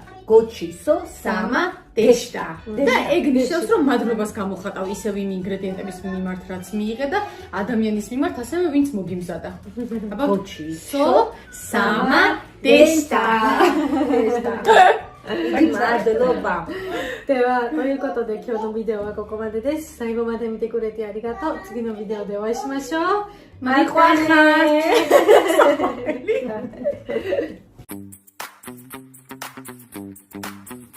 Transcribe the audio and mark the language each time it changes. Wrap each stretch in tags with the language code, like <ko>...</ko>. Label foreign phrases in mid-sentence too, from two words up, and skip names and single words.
<ja>ごちそうさまでした.</ja> <ka>და ეგ ნიშნავს, რომ მადლობას გამოხატავ ისევ იმ ინგრედიენტების მიმართ, რაც მიიღე და ადამიანის მიმართ, ასევე ვინც მოგიმზადა. აბა</ka> <ja>გოჩისო さまでした.</ja> <ka>მადლობა.</ka> <ja>では、ということで今日のビデオはここまでです。最後まで見てくれてありがとう。次のビデオでお会いしましょう。またね</ja>